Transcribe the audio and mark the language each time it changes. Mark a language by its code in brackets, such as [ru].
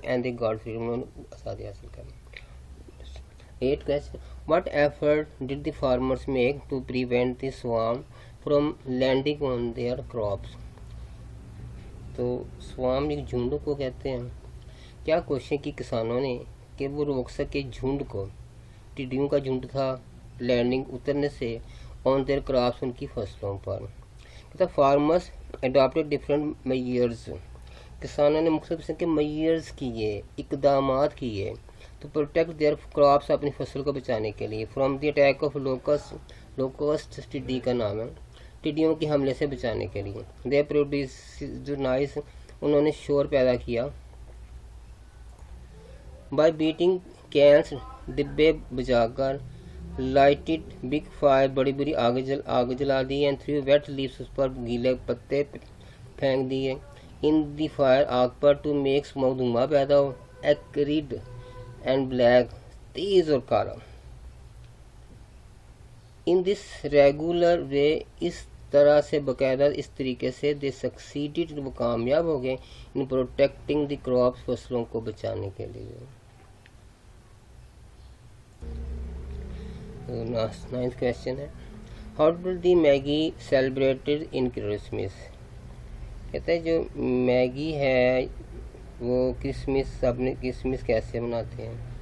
[en] and they got freedom, [ur] انہوں نے آزادی حاصل کر لی. [en] 8 question, what effort did the farmers make to prevent the swarm from landing on their crops? [ur] تو سوام ایک جھنڈ کو کہتے ہیں. کیا کوششیں کی کسانوں نے کہ وہ روک سکے جھنڈ کو, ٹڈیوں کا جھنڈ تھا, لینڈنگ اترنے سے [en] on their crops, [ur] ان کی فصلوں پر. [en] farmers adapted different measures, [ur] کسانوں نے مختلف قسم کے میئرز کیے, اقدامات کیے [en] تو protect their crops, [ur] اپنی فصل کو بچانے کے لیے, [en] from the attack of locust, [ur] ٹڈی کا نام ہے, ٹڈیوں کے حملے سے بچانے کے لیے. [en] they produced noise, [ur] انہوں نے شور پیدا کیا. [en] by beating cans, [ur] ڈبے بجا کر. [en] lighted big fire, [ur] بڑی بڑی آگ جلا دی. [en] and threw wet leaves, [ur] اس پر گیلے پتے پھینک دیے. [en] in the fire, [ur] آگ پر. [en] to make smoke, [ur] دھواں پیدا ہو. [en] acrid and black, [ur] تیز اور کالا. [en] in this regular way, [ur] اس طرح سے باقاعدہ اس طریقے سے. [en] they succeeded, [ur] وہ کامیاب ہو گئے. [en] in protecting the crops, [ur] فصلوں کو بچانے کے لیے. [en] 9th question ہے how did the magi celebrated in Christmas. [ur] کہتے ہیں جو میگی ہے وہ کرسمس اپنے کرسمس کیسے مناتے ہیں.